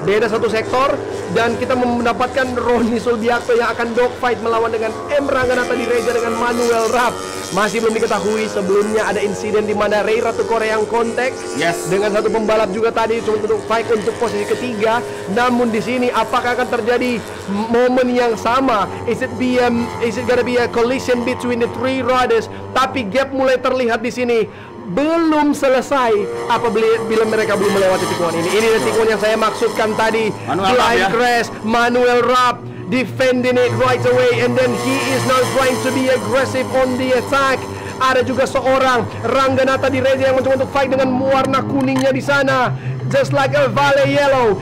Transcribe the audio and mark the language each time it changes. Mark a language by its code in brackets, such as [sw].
[id] Beda satu sektor, dan kita mendapatkan Ronnie Subiaco yang akan dogfight melawan dengan Rangga Natireja dengan Manuel Rapp. Masih belum diketahui. Sebelumnya ada insiden di mana Ray Ratu Korea yang kontak dengan satu pembalap juga tadi untuk fight untuk posisi ketiga. Namun di sini apakah akan terjadi momen yang sama? [en] Is it gonna be a collision between the 3 riders? [id] Tapi gap mulai terlihat di sini. Belum selesai apabila mereka belum melewati tikungan ini. Ini tikungan yang saya maksudkan tadi. [en] Blind crash, Manuel Rapp defending it right away, and then he is now trying to be aggressive on the attack. [id] Ada juga seorang Rangga Natireja yang mencoba untuk fight dengan warna kuningnya di sana, [en] just like a Vale Yellow.